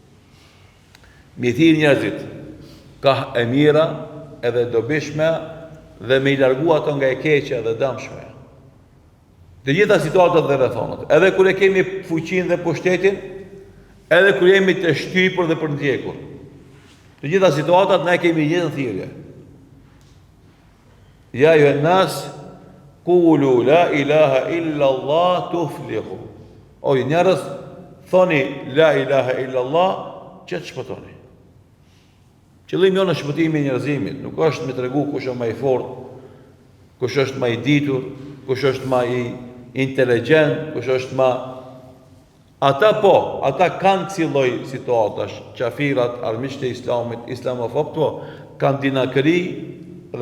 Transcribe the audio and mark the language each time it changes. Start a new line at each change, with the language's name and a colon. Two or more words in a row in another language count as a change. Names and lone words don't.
Albanian: Mi thirr njerëzit ka e mira edhe dobishme dhe me I largu ato nga e keqja dhe dëmshme. Të gjitha situatat dhe rrethonat, edhe kur e kemi fuqinë dhe pushtetin, edhe kur jemi të shtypur dhe përndjekur. Të gjitha situatat ne kemi një thirrje.
Arabic: يا أيها الناس قولوا لا إله إلا الله تفلحوا.
Albanian: O njerëz, thoni
Arabic: لا إله إلا الله
Albanian: që të shpëtoni. Qëllimi jonë është shpëtimi I njerëzimit, nuk është me tregu kush është më I fortë, kush është më I ditur, kush është më I inteligjent, kush është më ata kanë kësi lloj situatash, qafirat, armiqtë e Islamit, islamofobë, kanë dinakëri dhe